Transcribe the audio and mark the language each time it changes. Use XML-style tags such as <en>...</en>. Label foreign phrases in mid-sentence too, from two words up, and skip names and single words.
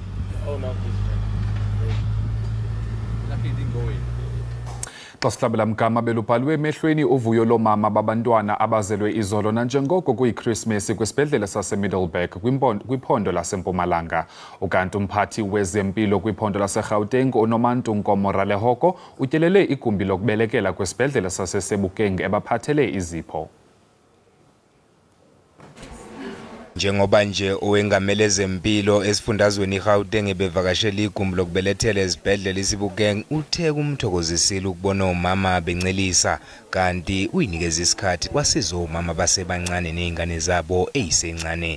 <xh>Xa sihlabela mgama belubhalwe emehlweni uvuyo lomama babantwana abazelwe izolo nanjengoko kuyiChristmas kwisibhedlele saseMiddleburg kwiphondo laseMpumalanga. Ukanti umphathi wezempilo kwiphondo laseGauteng uNomantu Nkomo Ralehoko utyelele igumbi lokubelekela kwisibhedlele saseSebokeng ebaphathele izipho.</xh> <zu>Njengoba nje owengamele zempilo esifundazweni iGauteng bevakashela igumbi lokubelethela ezibhedlela iSebokeng uthe kumthokozisile ukubona umama bencelisa kanti uyinikeza isikhathi kwasiza umama basebancane nezingane zabo ezisencane.</zu>